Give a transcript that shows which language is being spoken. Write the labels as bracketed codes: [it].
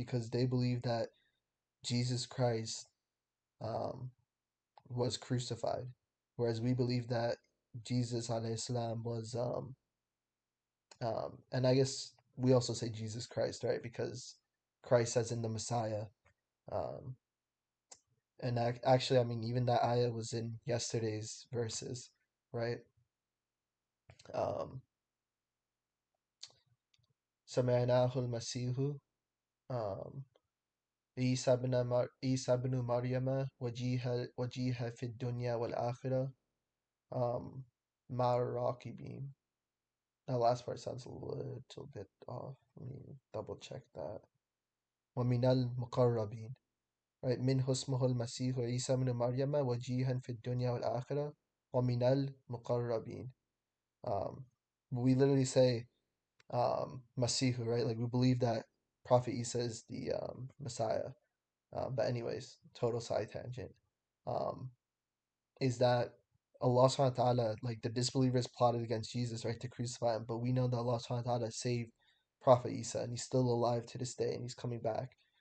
[en] Because they believe that Jesus Christ um, was crucified, whereas we believe that Jesus alayhi salam was and I guess we also say Jesus Christ, right? Because Christ as in the Messiah. Um, and actually, I mean, even that ayah was in yesterday's verses, right? [ar] Um, سمعناه المسيح عيسى بن مريم وجيها في الدنيا والآخرة مع الراكبين. [en] That last part sounds a little bit off. Let me double check that. [ar] ومن المقربين. Right? منه اسمه المسيح عيسى بن مريم وجيها في الدنيا والآخرة ومن المقربين. [en] Um, we literally say Masihu, right? Like we believe that Prophet Isa is the Messiah. But anyways, total side tangent. Um, is that Allah subhanahu wa ta'ala, like the disbelievers plotted against Jesus, right, to crucify him, but we know that Allah subhanahu wa ta'ala saved Prophet Isa and he's still alive to this day and he's coming back.